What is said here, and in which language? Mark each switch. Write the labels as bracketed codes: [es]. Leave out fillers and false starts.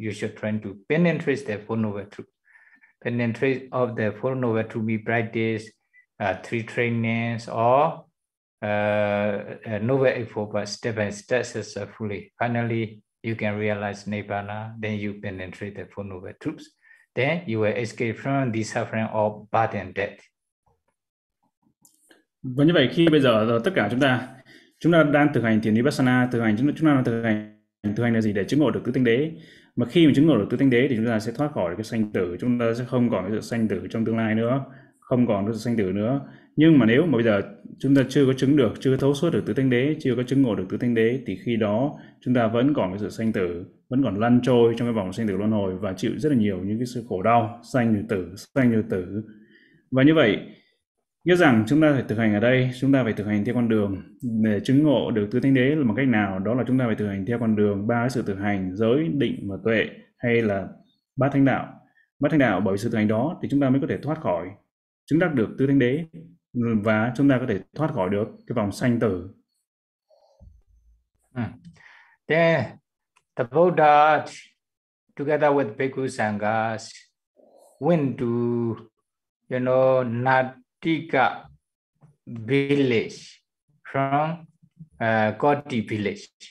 [en] You should try to penetrate the Four Noble Truth. Penetrate of the Four Noble Truth be practice, three trainings or Noble Eightfold Path, step by step successfully. Finally, you can realize Nibbana, then you penetrate the Four Noble Truths. Then you will escape from the suffering of birth and death. [vi] Và như vậy khi bây giờ tất cả chúng ta đang thực hành thiền Vipassana, chúng ta đang thực hành là gì để chứng ngộ được tứ tinh đế. Mà khi mà chứng ngộ được tứ tinh đế thì chúng ta sẽ thoát khỏi cái sanh tử, chúng ta sẽ không còn cái sự sanh tử trong tương lai nữa, không còn cái sự sanh tử nữa. Nhưng mà nếu mà bây giờ chúng ta chưa có chứng được, chưa có thấu suốt được tứ thánh đế, chưa có chứng ngộ được tứ thánh đế thì khi đó chúng ta vẫn còn cái sự sanh tử, vẫn còn lăn trôi trong cái vòng sanh tử luân hồi và chịu rất là nhiều những cái sự khổ đau, sanh như tử. Và như vậy, nghĩa rằng chúng ta phải thực hành ở đây, chúng ta phải thực hành theo con đường để chứng ngộ được tứ thánh đế là bằng cách nào? Đó là chúng ta phải thực hành theo con đường ba sự thực hành giới, định và tuệ hay là bát thánh đạo. Bát thánh đạo bởi sự thực hành đó thì chúng ta mới có thể thoát khỏi, chứng đắc được tứ thánh đế và chúng ta có thể thoát khỏi được cái vòng sanh tử. [en] Then the Buddha together with Bhikkhu Sanghas went to Natika village from Koti village.